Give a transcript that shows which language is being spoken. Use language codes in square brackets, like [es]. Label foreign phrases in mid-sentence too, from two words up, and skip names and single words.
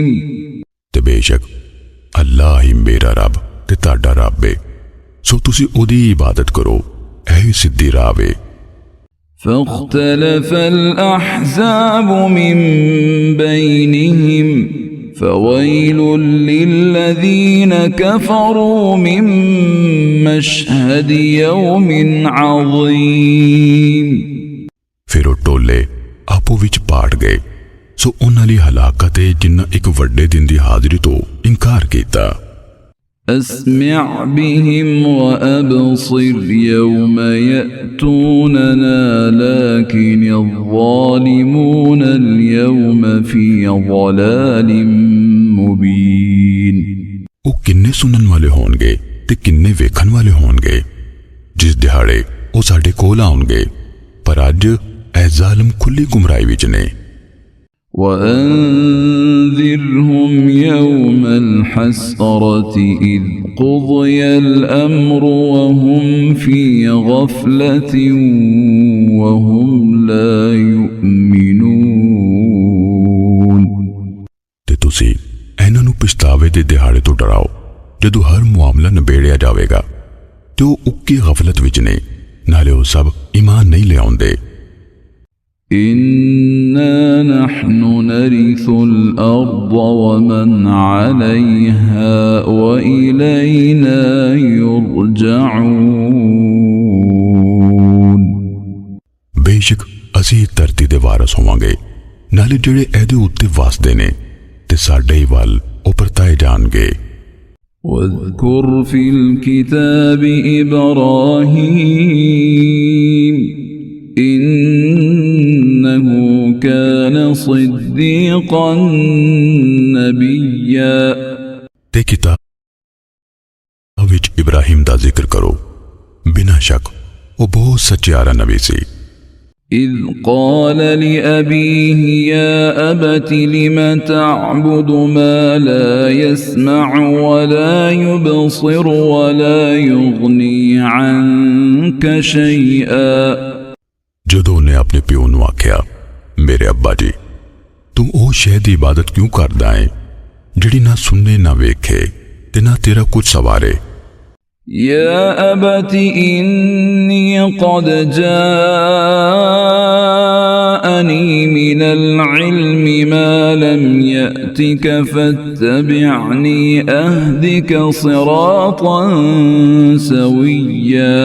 [pa] ਤੇ ਬੇਸ਼ੱਕ ਅੱਲਾਹ ਹੀ ਮੇਰਾ ਰੱਬ ਤੇ ਤੁਹਾਡਾ ਰੱਬ ਹੈ, ਸੋ ਤੁਸੀਂ ਓਹਦੀ ਇਬਾਦਤ ਕਰੋ, ਏਹੀ ਸਿੱਧੀ ਰਾਹ ਵੇ। [ar] فاختلف الأحزاب من بينهم فويل للذين كفروا من مشهد يوم عظيم। [pa] ਫਿਰ ਉਹ ਟੋਲੇ ਆਪੋ ਵਿੱਚ ਪਾਟ ਗਏ, ਸੋ ਉਨ੍ਹਾਂ ਲਈ ਹਲਾਕਤ ਹੈ ਜਿਨ੍ਹਾਂ ਇੱਕ ਵੱਡੇ ਦਿਨ ਦੀ ਹਾਜ਼ਰੀ ਤੋਂ ਇਨਕਾਰ ਕੀਤਾ। [ar] أسمع بهم وأبصر يوم يأتوننا لكن الظالمون اليوم في ضلال مبين। [pa] ਉਹ ਕਿੰਨੇ ਸੁਣਨ ਵਾਲੇ ਹੋਣਗੇ ਤੇ ਕਿੰਨੇ ਵੇਖਣ ਵਾਲੇ ਹੋਣਗੇ ਜਿਸ ਦਿਹਾੜੇ ਉਹ ਸਾਡੇ ਕੋਲ ਆਉਣਗੇ, ਪਰ ਅੱਜ ਇਹ ਜ਼ਾਲਮ ਖੁੱਲੀ ਗੁੰਮਰਾਹੀ ਵਿੱਚ ਨੇ। [ar] وأنذرهم يوم الحسرة إذ قضي الأمر وهم في غفلة وهم لا يؤمنون। [pa] ਤੇ ਤੁਸੀਂ ਇਹਨਾਂ ਨੂੰ ਪਛਤਾਵੇ ਦੇ ਦਿਹਾੜੇ ਤੋਂ ਡਰਾਓ ਜਦੋਂ ਹਰ ਮਾਮਲਾ ਨਿਬੇੜਿਆ ਜਾਵੇਗਾ ਤੇ ਉਹ ਉੱਕੀ ਗਫਲਤ ਵਿੱਚ ਨੇ, ਨਾਲੇ ਉਹ ਸਭ ਈਮਾਨ ਨਹੀਂ ਲਿਆਉਂਦੇ। [ar] إنا نحن نرث الأرض ومن عليها وإلينا يرجعون। [pa] ਬੇਸ਼ੱਕ ਅਸੀਂ ਧਰਤੀ ਦੇ ਵਾਰਸ ਹੋਵਾਂਗੇ, ਨਾਲੇ ਜਿਹੜੇ ਇਹਦੇ ਉੱਤੇ ਵਸਦੇ ਨੇ ਤੇ ਸਾਡੇ ਹੀ ਵੱਲ ਉਹ ਪਰਤਾਏ ਜਾਣਗੇ। [ar] واذكر في الكتاب إبراهيم إنه كان صديقا نبيا। [pa] ਤੇ ਕਿਤਾਬ ਵਿੱਚ ਇਬਰਾਹੀਮ ਦਾ ਜ਼ਿਕਰ ਕਰੋ, ਬਿਨਾਂ ਸ਼ੱਕ ਉਹ ਬਹੁਤ ਸੱਚਿਆਰਾ ਨਬੀ ਸੀ। [ar] إذ قال لأبيه يا أبت لم تعبد ما لا يسمع ولا يبصر ولا يغني عنك شيئا। [pa] ਜਦੋਂ ਉਹਨੇ ਆਪਣੇ ਪਿਓ ਨੂੰ ਆਖਿਆ, ਮੇਰੇ ਅੱਬਾ ਜੀ ਤੂੰ ਉਹ ਸ਼ੈ ਦੀ ਇਬਾਦਤ ਕਿਉਂ ਕਰਦਾ ਹੈ ਜਿਹੜੀ ਨਾ ਸੁਣੇ ਨਾ ਵੇਖੇ ਤੇ ਨਾ ਤੇਰਾ ਕੁਝ ਸਵਾਰੇ। [ar] يا أبت إني قد جاءني من العلم ما لم يأتك فاتبعني أهدك صراطا سويا।